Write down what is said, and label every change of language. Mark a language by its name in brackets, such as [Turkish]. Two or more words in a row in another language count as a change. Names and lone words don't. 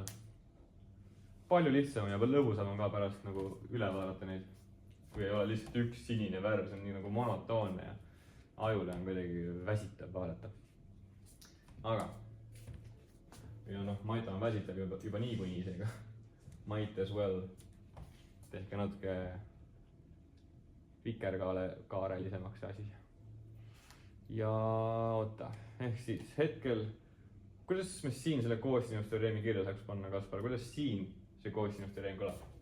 [Estonian] Palju lihtsam ja lõbusam on ka pärast nagu üle vaadata neid, kui ei ole lihtsalt üks sinine värv, see on nii nagu monotoonne ja ajule on kuidagi väsitav vaadata. Aga ja noh, maita on väsitav juba niikuinii seega. [English] Might as well. [Estonian] Tehke natuke vikerkaarelisemaks see asi. Ja oota, ehk siis hetkel, kuidas me siin selle koostinvusteoreemi kirja saaks panna, Kaspar? Kuidas siin see koostinvusteoreem kõlab?